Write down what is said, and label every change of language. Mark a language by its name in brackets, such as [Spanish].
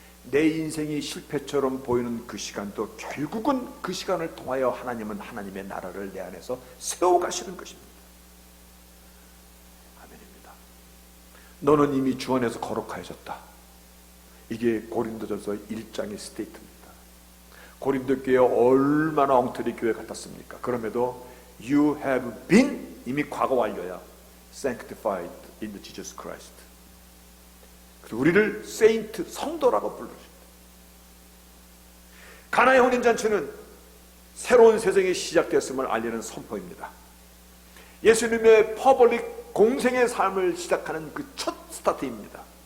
[Korean] 내 인생이 실패처럼 보이는 그 시간도 결국은 그 시간을 통하여 하나님은 하나님의 나라를 내 안에서 세워가시는 것입니다. 아멘입니다. 너는 이미 주 안에서 거룩하여졌다. 이게 고린도전서 1장의 스테이트입니다. 고린도 교회 얼마나 엉터리 교회 같았습니까? 그럼에도 [English] You have been, [Korean] 이미 과거 완료야, [English] sanctified in the Jesus Christ. [Korean] 그래서 우리를 세인트, 성도라고 불러줍니다. 가나의 혼인잔치는 새로운 세상이 시작되었음을 알리는 선포입니다. 예수님의 퍼블릭 공생의 삶을 시작하는 그 첫 스타트입니다.